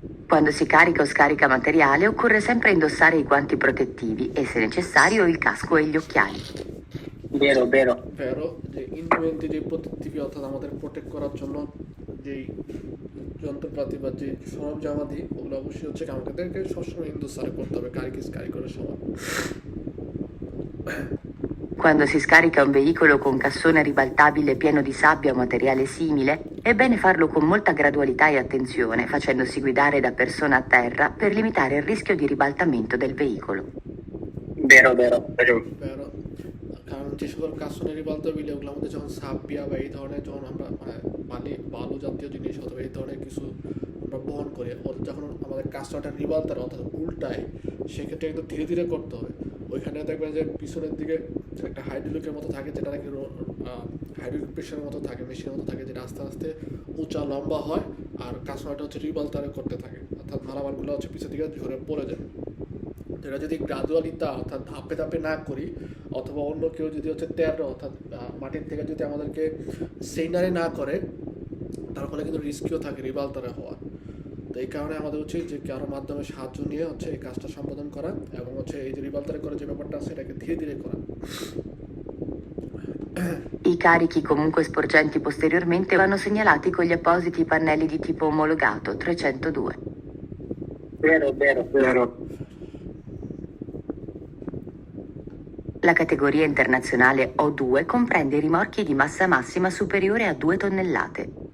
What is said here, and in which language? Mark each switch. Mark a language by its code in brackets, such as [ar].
[it] Quando si carica o scarica materiale, occorre sempre indossare i guanti protettivi e, se necessario, il casco e gli occhiali. Vero. [bn] ভেরো, যে ইন্ডুমেন্টি যে প্রতিটিভি অর্থাৎ আমাদের protect করার জন্য যেই যন্ত্রপাতি বা যে সরঞ্জামাদি, ওগুলো অবশ্যই হচ্ছে আমাদেরকে সবসময় ইন্দোসারে করতে হবে কারি করার সময়। [it] Quando si scarica un veicolo con cassone ribaltabile pieno di sabbia o materiale simile, è bene farlo con molta gradualità e attenzione, facendosi guidare da persona a terra per limitare il rischio di ribaltamento del veicolo. Vero. [bn] ভেরো, কারণ যে সকল কাসনেরি বলতে বিলে ওগুলোর মধ্যে যখন সাবিয়া বা এই ধরনের যখন আমরা বালু জাতীয় জিনিস অথবা এই ধরনের কিছু আমরা বহন করি, ওদের যখন আমাদের কাজটা রিবালতার অর্থাৎ উল্টায়, সেক্ষেত্রে একটু ধীরে ধীরে করতে হবে। ওইখানে দেখবেন যে পিছনের দিকে একটা হাইড্রোলিকের মতো থাকে, যেটা নাকি হাইড্রোলিক প্রেশারের মতো থাকে, মেশিনের মতো থাকে, যেটা আস্তে আস্তে উঁচা লম্বা হয়, আর কাজটা হচ্ছে রিবালতারে করতে থাকে, অর্থাৎ মালামালগুলো হচ্ছে পিছের দিকে ঝরে পড়ে যায়। যেটা যদি গ্রাজুয়ালিতা অর্থাৎ ধাপে ধাপে না করি, অথবা অন্য কেউ যদি হচ্ছে তেরো অর্থাৎ মাটির থেকে যদি আমাদেরকে সেইনারে না করে, তার ফলে কিন্তু রিস্কিও থাকে রিবালতারে হওয়া। তো এই কারণে আমাদের উচিত যে কারো মাধ্যমে সাহায্য নিয়ে হচ্ছে এই কাজটা সম্পাদন করা, এবং হচ্ছে এই যে রিবালতারে করে যে ব্যাপারটা আছে এটাকে ধীরে ধীরে করা। [it] I carichi comunque sporgenti posteriormente vanno segnalati con gli appositi pannelli di tipo omologato 302. Vero. La categoria internazionale O2 comprende i rimorchi di massa massima superiore a 2 tonnellate.